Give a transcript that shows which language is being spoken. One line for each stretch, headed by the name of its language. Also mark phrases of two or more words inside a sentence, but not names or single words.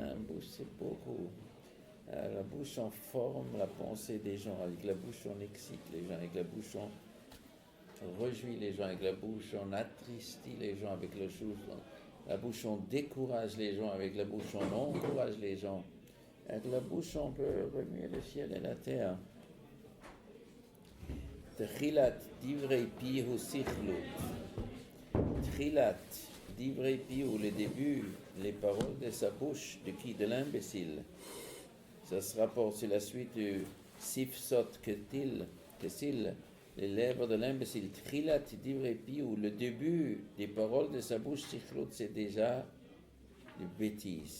French: La bouche, c'est beaucoup. La bouche, on forme la pensée des gens. Avec la bouche, on excite les gens. Avec la bouche, on réjouit les gens. Avec la bouche, on attristit les gens. Avec la bouche, on décourage les gens. Avec la bouche, on encourage les gens. Avec la bouche, on peut remuer le ciel et la terre.
Hebrew: תחילת דברי פיהו סכלות. תחילת דברי פיהו,
French: le début, les paroles de sa bouche, de qui? De l'imbécile. Ça se rapporte sur la suite du
Hebrew: שפתות כסיל,
French: les lèvres de l'imbécile.
Hebrew: תחילת דברי פיהו,
French: le début des paroles de sa bouche, sichlut, c'est déjà des bêtises.